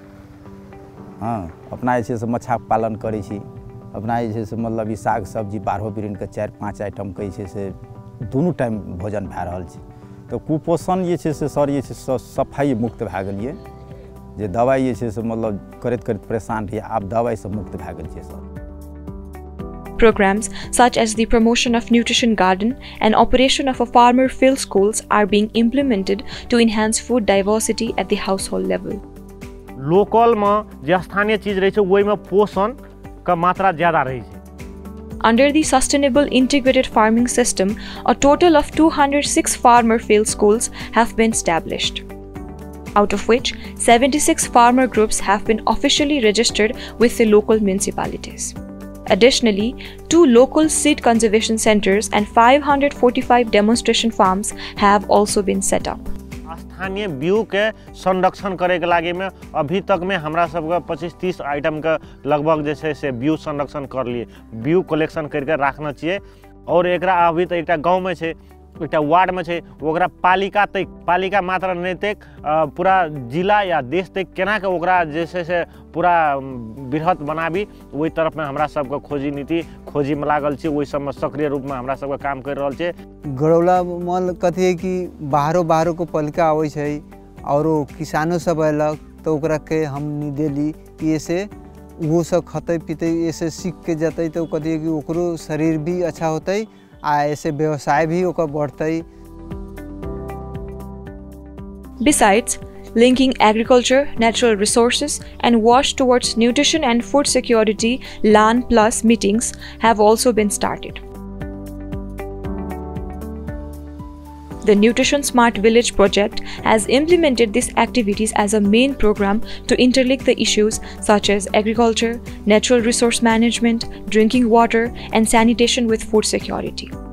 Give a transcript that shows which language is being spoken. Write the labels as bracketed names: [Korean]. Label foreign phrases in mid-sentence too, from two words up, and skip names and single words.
[Maithili] हाँ अपना से मछा पालन करै छी अपना से मतलब ई साग सब्जी 12 बिरिन के 4-5 आइटम के से दोनों टाइम भोजन भए रहल छै तो कुपोषण से सर सफाई मुक्त भए गेलिए जे दवाई से मतलब करत परेशान रहिए आब दवाई से मुक्त भए गेल छै सर। [English] Programs such as the promotion of nutrition garden and operation of a farmer field schools are being implemented to enhance food diversity at the household level. [Maithili] लोकल में जे स्थानीय चीज रहे छै ओइ में पोषण का मात्रा ज्यादा रहे छै। [English] Under the Sustainable Integrated Farming System, a total of 206 farmer field schools have been established, out of which 76 farmer groups have been officially registered with the local municipalities. Additionally, 2 local seed conservation centers and 545 demonstration farms have also been set up. [Maithili] स्थानीय बीउ के संरक्षण करे के लागे में अभी तक में हमरा सब के 25-30 आइटम के लगभग जैसे से बीउ संरक्षण कर लिए बीउ कलेक्शन करके रखना चाहिए और एकरा अभी तो एकटा गांव में छे एकटा वार्ड में छे ओकरा पालिका मात्र नहीं तक पूरा जिला या देश तक केना के ओकरा जैसे से पूरा बृहत बनाबी वही तरफ में हमरा सबके खोजी नीति खोजी में लागल छे वही सब में सक्रिय रूप में हमरा सबके काम कर रहल छे। गरौला मल कथी है कि बाहरों को पालिका आवे छे और किसानों सब अलग तो ओकरा के हम देली कि ऐसे वो सब खते पीते ऐसे सीख के जतई तो कथी है कि ओकरो शरीर भी अच्छा होतई आ ऐसे व्यवसाय भी ओकर बढ़तई। [English] Besides, linking agriculture, natural resources, and WASH towards nutrition and food security LAN Plus meetings have also been started. The Nutrition Smart Village project has implemented these activities as a main program to interlink the issues such as agriculture, natural resource management, drinking water, and sanitation with food security.